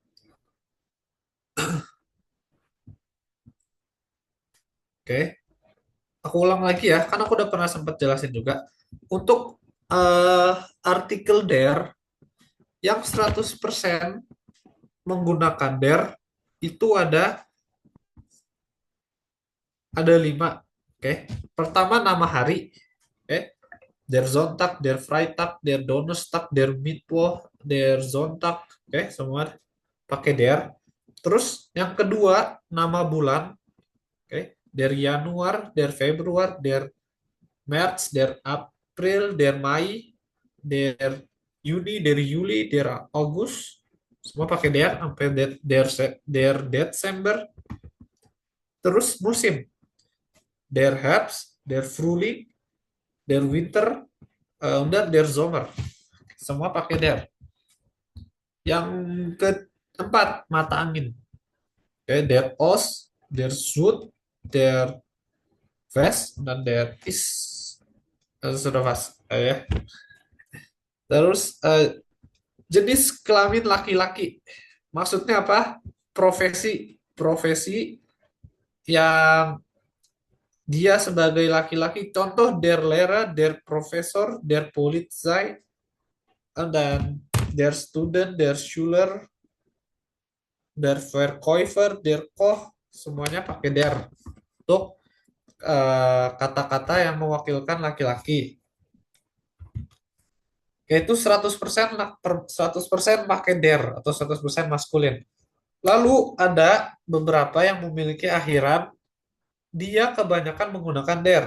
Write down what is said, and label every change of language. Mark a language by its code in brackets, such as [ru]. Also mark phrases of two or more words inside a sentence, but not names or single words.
[id] Oke, aku ulang lagi ya, kan aku udah pernah sempat jelasin juga. Untuk artikel there yang 100% menggunakan there itu ada 5. Oke, pertama nama hari. Oke, [de] der Sonntag, der Freitag, der Donnerstag, der Mittwoch, der Sonntag. [id] Oke, semua pakai der. Terus yang kedua nama bulan. Oke, [de] der Januar, der Februar, der März, der April, der Mai, der Juni, der Juli, der August. [id] Semua pakai der sampai [de] der Desember. [id] Terus musim. [de] Der Herbst, der Frühling, der Winter, [id] dan [de] der Sommer. [id] Semua pakai der. Yang keempat, mata angin. [de] Okay, der Ost, der Süd, der West, [id] dan [de] der East. [id] Sudah pas. Ya. Terus jenis kelamin laki-laki. Maksudnya apa? Profesi yang dia sebagai laki-laki. Contoh [de] der Lehrer, der Professor, der Polizei, dan der Student, der Schüler, der Verkäufer, der Koch, [id] semuanya pakai der untuk kata-kata yang mewakilkan laki-laki. Yaitu 100% pakai der atau 100% maskulin. Lalu ada beberapa yang memiliki akhiran dia kebanyakan menggunakan der.